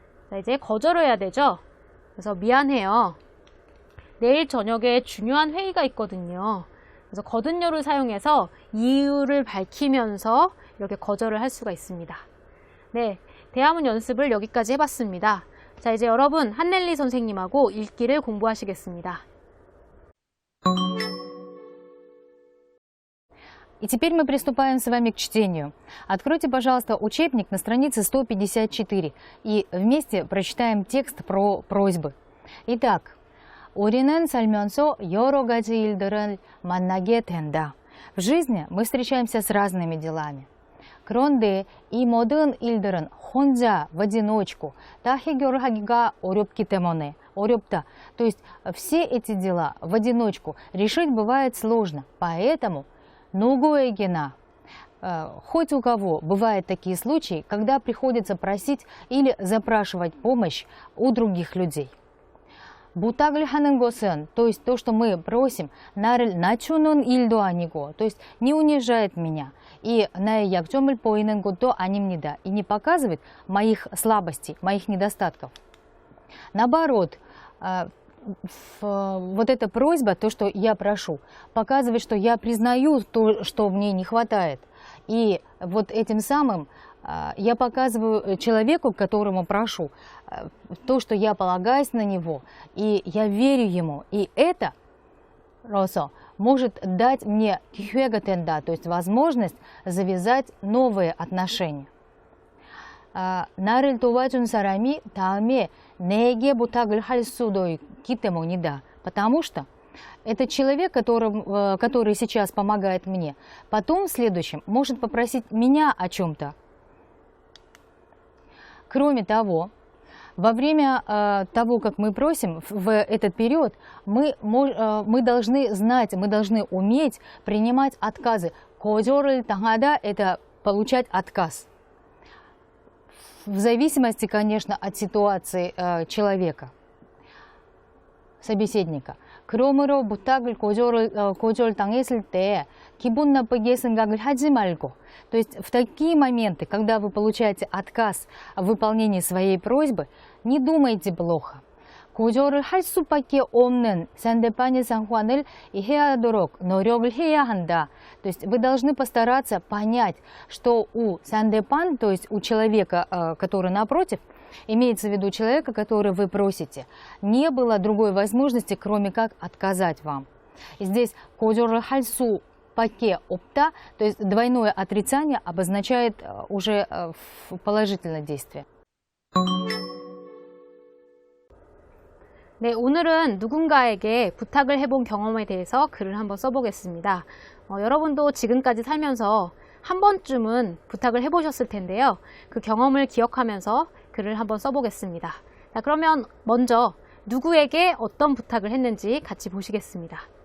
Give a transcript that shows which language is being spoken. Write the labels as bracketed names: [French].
[Korean] 자, 이제 거절을 해야 되죠. 그래서 미안해요. 내일 저녁에 중요한 회의가 있거든요. 그래서 거듭요를 사용해서 이유를 밝히면서 이렇게 거절을 할 수가 있습니다. 네, 대화문 연습을 여기까지 해봤습니다. 자, 이제 여러분 한넬리 선생님하고 읽기를 공부하시겠습니다. [Russian] И теперь мы приступаем с вами к чтению. Откройте, пожалуйста, учебник на странице 154 и вместе прочитаем текст про просьбы. Итак, [Korean] 우리는 살면서 여러 가지 일들을 만나게 된다. [Russian] В жизни мы встречаемся с разными делами. [Korean] 그런데 이 모든 일들은 혼자 [Russian] в одиночку [Korean] 다 해결하기가 어렵기 때문에 어렵다. [Russian] То есть все эти дела в одиночку решить бывает сложно. Поэтому [Korean] 누구에게나, [Russian] хоть у кого бывают такие случаи, когда приходится просить или запрашивать помощь у других людей. [Korean] 부탁을 하는 것은, [Russian] то есть то, что мы просим, [Korean] 나를 낮추는 일도 아니고, [Russian] то есть не унижает меня, и [Korean] 나의 약점을 보이는 것도 아닙니다, [Russian] и не показывает моих слабостей, моих недостатков. Наоборот, вот эта просьба, то, что я прошу, показывает, что я признаю то, что мне не хватает. И вот этим самым Я показываю человеку, которому прошу, то, что я полагаюсь на него, и я верю ему. И это, Росо, может дать мне [Korean] 기회가 된다, [Russian] то есть возможность завязать новые отношения. [Korean] 나를 도와준 사람이 다음에 내게 부탁을 할 수도 있기 때문이다. [Russian] Потому что это человек, который сейчас помогает мне, потом в следующем может попросить меня о чем-то. Кроме того, во время того, как мы просим, в этот период, мы должны знать, мы должны уметь принимать отказы. [Korean] 거절을 당하다 [Russian] – это получать отказ. В зависимости, конечно, от ситуации человека, собеседника. [Korean] 그러므로 부탁을 거절당했을 때 기분 나쁘게 생각을 하지 말고, [Russian] то есть в такие моменты, когда вы получаете отказ в выполнении своей просьбы, не думайте плохо. [Korean] 거절을 할 수밖에 없는 상대방의 상황을 이해하도록 노력을 해야 한다. [Russian] То есть вы должны постараться понять, что у 상대방, то есть у человека, который напротив, имеется в виду человека, который вы просите, не было другой возможности, кроме как отказать вам. И здесь [Korean] 거절을 할 수밖에 없다, [Russian] то есть двойное отрицание обозначает уже положительное действие. [Korean] 네, 오늘은 누군가에게 부탁을 해본 경험에 대해서 글을 한번 써보겠습니다. 여러분도 지금까지 살면서 한 번쯤은 부탁을 해보셨을 텐데요. 그 경험을 기억하면서 글을 한번 써보겠습니다. 자, 그러면 먼저 누구에게 어떤 부탁을 했는지 같이 보시겠습니다.